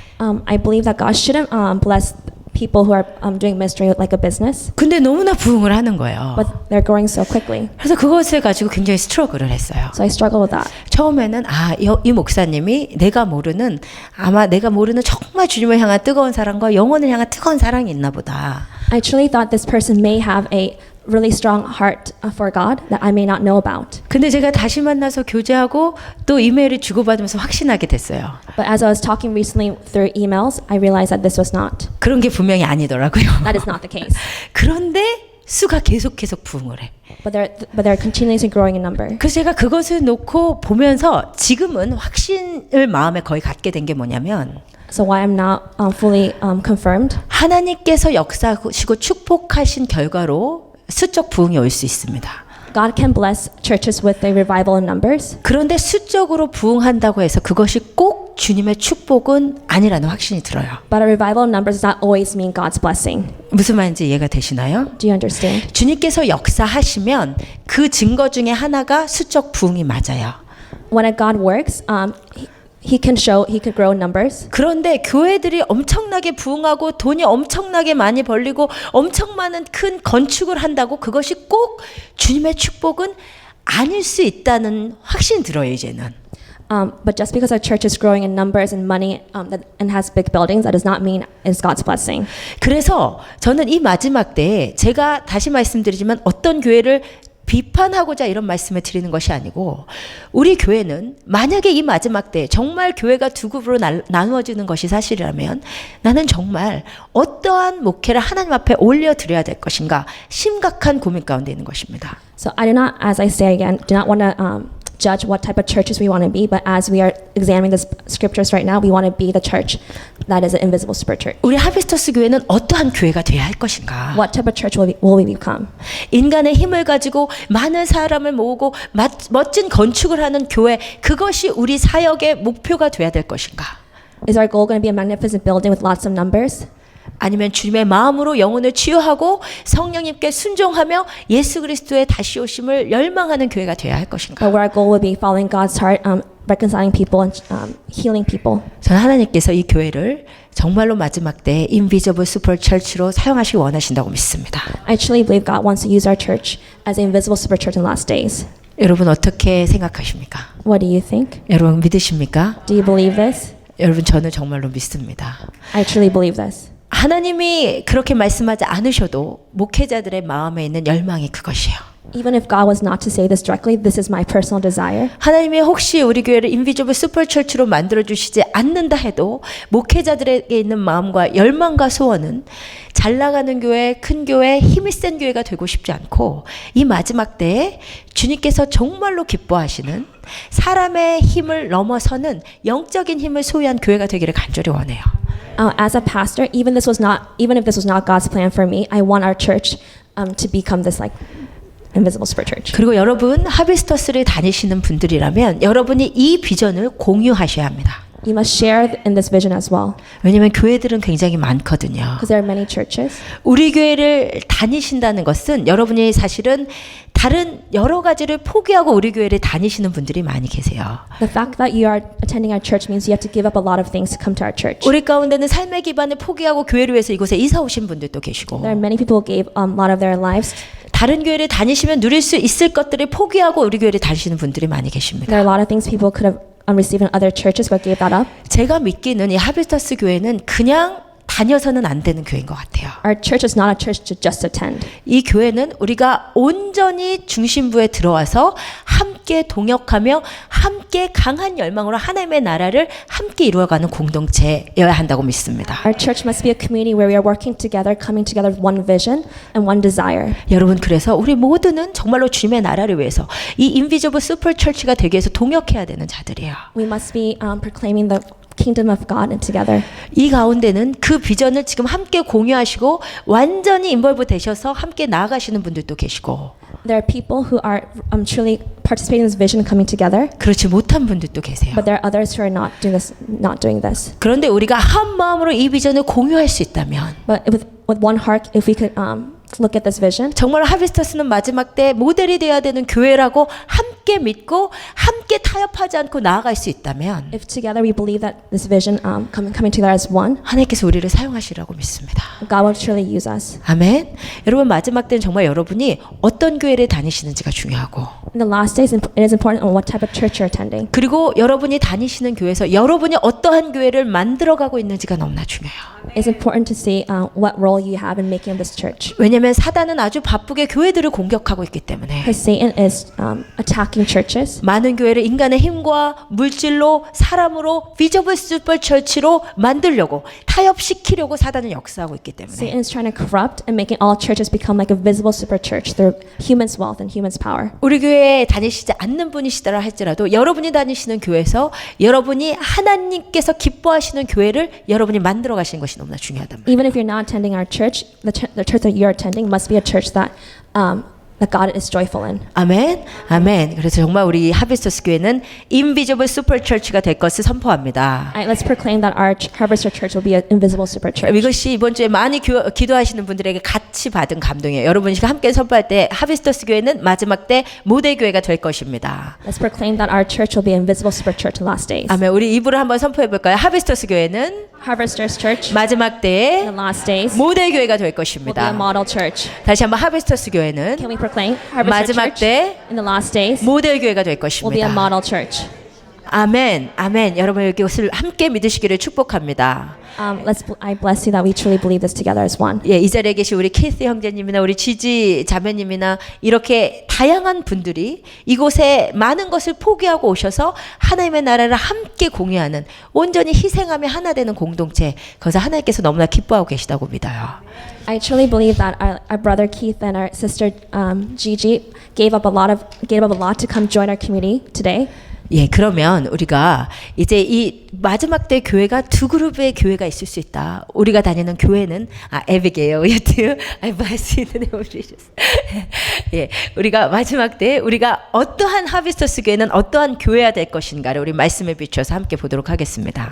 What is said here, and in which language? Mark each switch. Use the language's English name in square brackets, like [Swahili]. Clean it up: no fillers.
[English] I believe that God shouldn't bless people who are doing ministry like a business. [Korean] 근데 너무나 부흥을 하는 거예요. [English] But they're growing so quickly. [Korean] 그래서 그것을 가지고 굉장히 스트러글을 했어요. [English] So I struggle with that. [Korean] 처음에는 이 목사님이 아마 내가 모르는 정말 주님을 향한 뜨거운 사랑과 영혼을 향한 뜨거운 사랑이 있나 보다. [English] I truly thought this person may have a really strong heart for God that I may not know about. [Korean] 근데 제가 다시 만나서 교제하고 또 이메일을 주고받으면서 확신하게 됐어요. [English] But as I was talking recently through emails, I realized that this was not. [Korean] 그런 게 분명히 아니더라고요. [English] That is not the case. [Korean] 그런데 수가 계속 부흥을 해. [English] But they're continuously growing in number. [Korean] 그래서 제가 그것을 놓고 보면서 지금은 확신을 마음에 거의 갖게 된 게 뭐냐면 [English] So why I'm not fully confirmed? [Korean] 하나님께서 역사하시고 축복하신 결과로 수적 부흥이 올 수 있습니다. [English] God can bless churches with a revival in numbers. [Korean] 그런데 수적으로 부흥한다고 해서 그것이 꼭 주님의 축복은 아니라는 확신이 들어요. [English] But a revival in numbers does not always mean God's blessing. [Korean] 무슨 말인지 이해가 되시나요? [English] Do you understand? [Korean] 주님께서 역사하시면 그 증거 중에 하나가 수적 부흥이 맞아요. [English] When a God works, He could grow in numbers. [Korean] 그런데 교회들이 엄청나게 부흥하고 돈이 엄청나게 많이 벌리고 엄청 많은 큰 건축을 한다고 그것이 꼭 주님의 축복은 아닐 수 있다는 확신이 들어요, 이제는. [English] But just because our church is growing in numbers and money and has big buildings, that does not mean it's God's blessing. [Korean] 그래서 저는 이 마지막 때에 제가 다시 말씀드리지만 어떤 교회를 비판하고자 이런 말씀을 드리는 것이 아니고 우리 교회는 만약에 이 마지막 때 정말 교회가 두 그룹으로 나누어지는 것이 사실이라면 나는 정말 어떠한 목회를 하나님 앞에 올려드려야 될 것인가 심각한 고민 가운데 있는 것입니다. [English] So I do not, as I say again, do not want to judge what type of churches we want to be, but as we are examining the scriptures right now, we want to be the church that is an invisible super church. [Korean] 우리 하비스터스 교회는 어떠한 교회가 되어야 할 것인가? [English] What type of church will we become? [Korean] 인간의 힘을 가지고 많은 사람을 모으고 멋진 건축을 하는 교회, 그것이 우리 사역의 목표가 되어야 될 것인가? [English] Is our goal going to be a magnificent building with lots of numbers? [Korean] 아니면 주님의 마음으로 영혼을 치유하고 성령님께 순종하며 예수 그리스도의 다시 오심을 열망하는 교회가 되어야 할 것인가? [English] But where our goal will be following God's heart, reconciling people and healing people. [Korean] 저는 하나님께서 이 교회를 정말로 마지막 때 인비저블 슈퍼 철치로 사용하시기 원하신다고 믿습니다. [English] I truly believe God wants to use our church as an invisible super church in last days. [Korean] 여러분 어떻게 생각하십니까? [English] What do you think? [Korean] 여러분 믿으십니까? [English] Do you believe this? [Korean] 여러분 저는 정말로 믿습니다. [English] I truly believe this. [Korean] 하나님이 그렇게 말씀하지 않으셔도 목회자들의 마음에 있는 열망이 그것이에요. [English] Even if God was not to say this directly, this is my personal desire. [Korean] 하나님이 혹시 우리 교회를 인비저블 슈퍼처치로 만들어 주시지 않는다 해도 목회자들에게 있는 마음과 열망과 소원은 잘 나가는 교회, 큰 교회, 힘이 센 교회가 되고 싶지 않고 이 마지막 때에 주님께서 정말로 기뻐하시는 사람의 힘을 넘어서는 영적인 힘을 소유한 교회가 되기를 간절히 원해요. [English] As a pastor, even if this was not God's plan for me, I want our church to become this like invisible super church. [Korean] 그리고 여러분 하비스터스를 다니시는 분들이라면 여러분이 이 비전을 공유하셔야 합니다. [English] You must share in this vision as well, [Korean] 왜냐하면 교회들은 굉장히 많거든요. [English] because there are many churches. [Korean] 우리 교회를 다니신다는 것은 여러분이 사실은 다른 여러 가지를 포기하고 우리 교회를 다니시는 분들이 많이 계세요. [English] The fact that you are attending our church means you have to give up a lot of things to come to our church. [Korean] 우리 가운데는 삶의 기반을 포기하고 교회를 위해서 이곳에 이사 오신 분들도 계시고 [English] There are many people who gave a lot of their lives. [Korean] 다른 교회를 다니시면 누릴 수 있을 것들을 포기하고 우리 교회를 다니시는 분들이 많이 계십니다. [English] There are a lot of things people could have received in other churches but gave that up. [Korean] 제가 믿기는 이 하비스터스 교회는 그냥 다녀서는 안 되는 교회인 것 같아요. [English] Our church is not a church to just attend. [Korean] 이 교회는 우리가 온전히 중심부에 들어와서 함께 동역하며 함께 강한 열망으로 하나님의 나라를 함께 이루어가는 공동체여야 한다고 믿습니다. [English] Our church must be a community where we are working together, coming together with one vision and one desire. [Korean] 여러분 그래서 우리 모두는 정말로 주님의 나라를 위해서 이 인비저블 슈퍼 철치가 되기 위해서 동역해야 되는 자들이에요. [English] We must be proclaiming the kingdom of God and together. [Korean] 이 가운데는 그 비전을 지금 함께 공유하시고 완전히 인볼브 되셔서 함께 나아가시는 분들도 계시고 [English] There are people who are truly participating in this vision, coming together, [Korean] 그렇지 못한 분들도 계세요. [English] but there are others who are not doing this. [Korean] 그런데 우리가 한 마음으로 이 비전을 공유할 수 있다면 [English] But with one heart, if we could look at this vision, [Korean] 정말 하비스터스는 마지막 때 모델이 되어야 되는 교회라고 함께 믿고 함께 타협하지 않고 나아갈 수 있다면 [English] if together we believe that this vision coming together as one, [Korean] 하나님께서 우리를 사용하시라고 믿습니다. [English] God will surely use us. [Korean] 아멘. 여러분 마지막 때는 정말 여러분이 어떤 교회를 다니시는지가 중요하고 [English] In the last days, it is important on what type of church you're attending. [Korean] 그리고 여러분이 다니시는 교회에서 여러분이 어떠한 교회를 만들어가고 있는지가 너무나 중요해요. [English] It's important to see what role you have in making this church. [Korean] 왜냐하면 사단은 아주 바쁘게 교회들을 공격하고 있기 때문에 [English] Because Satan is attacking churches. [Korean] 많은 교회를 인간의 힘과 물질로 사람으로 비저블 슈퍼 철치로 만들려고 타협시키려고 사단은 역사하고 있기 때문에 [English] Satan is trying to corrupt and making all churches become like a visible super church through humans' wealth and humans' power. [Korean] 우리 교회에 다니시지 않는 분이시더라 할지라도 여러분이 다니시는 교회에서 여러분이 하나님께서 기뻐하시는 교회를 여러분이 만들어 가시는 것이 너무나 중요하단 말이에요. [English] Even if you're not attending our church, the church that you're attending must be a church that God is joyful in. [Korean] 아멘, 아멘. 그래서 정말 우리 하비스터스 교회는 인비저블 슈퍼 철치가 될 것을 선포합니다. [English] Let's proclaim that our Harvester Church will be an invisible super church. [Korean] 이것이 이번 주에 많이 기도하시는 분들에게 같이 받은 감동이에요. 여러분이 함께 선포할 때 하비스터스 교회는 마지막 때 모델 교회가 될 것입니다. [English] Let's proclaim that our church will be an invisible super church in last days. [Korean] 아멘. 우리 입으로 한번 선포해 볼까요? 하비스터스 교회는 [English] Harvesters Church [Korean] 마지막 [English] in [Korean] 때에 [English] the last days [Korean] 모델 교회가 될 [English] will be a [Korean] 것입니다. [English] model church. [Korean] 다시 한번 하비스터스 교회는 [English] Can we proclaim Harvester [Korean] 마지막 [English] Church [Korean] 때 [English] in the last days [Korean] 모델 교회가 될 [English] will be a model church. [Korean] 아멘, 아멘. 여러분 이것을 함께 믿으시기를 축복합니다. [English] I bless you that we truly believe this together as one. [Korean] 예, 이 자리에 계신 우리 키스 형제님이나 우리 지지 자매님이나 이렇게 다양한 분들이 이곳에 많은 것을 포기하고 오셔서 하나님의 나라를 함께 공유하는 온전히 희생하며 하나 되는 공동체, 거기서 하나님께서 너무나 기뻐하고 계시다고 믿어요. [English] I truly believe that our brother Keith and our sister Gigi gave up a lot to come join our community today. [Korean] 예, 그러면 우리가 이제 이 마지막 때 교회가 두 그룹의 교회가 있을 수 있다. 우리가 다니는 교회는 에비게요. 여튼 [English] I bless you in the name of Jesus. [Korean] 예, 우리가 마지막 때 우리가 어떠한 하비스터스 교회는 어떠한 교회가 될 것인가를 우리 말씀에 비춰서 함께 보도록 하겠습니다.